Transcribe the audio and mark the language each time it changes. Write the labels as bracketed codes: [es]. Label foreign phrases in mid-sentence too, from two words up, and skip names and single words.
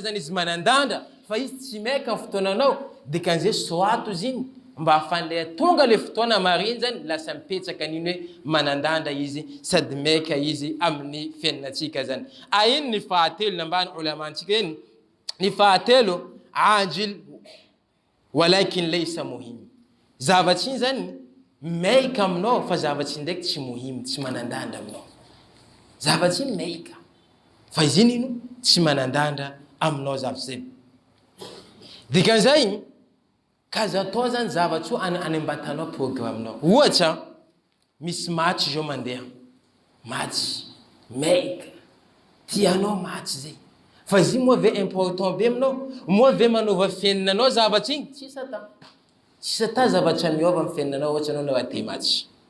[mg] zany izy manandanda fa izy tsy maika amin'ny fotoananao dikan'izay soato izy iny mba afanle tonga le fotoana mariny zany lasa mipetsaka an'iny hoe manandanda izy sady maika izy amin'ny fiainatsika zany ino ny fahatelo nambany ulamantsika iny ny fahatelo [ar] عاجل ولكن ليس مهم [mg] zavatra iny zany maika aminao fa zavatra ndraiky tsy muhim tsy manandanda aminao zavatra iny maika fa izy iny ino tsy manandanda aminao zavatra zay dikan'izay kaza atao zany zavatra io anambatanao programmenao ohatra misy match zao mandeha match maika tianao match zay fa izy moa ve important be aminao moa ve manova fiainanao zavatra iny tsisy ata zavatra miova amin'ny fiainanao ohatra anao na te match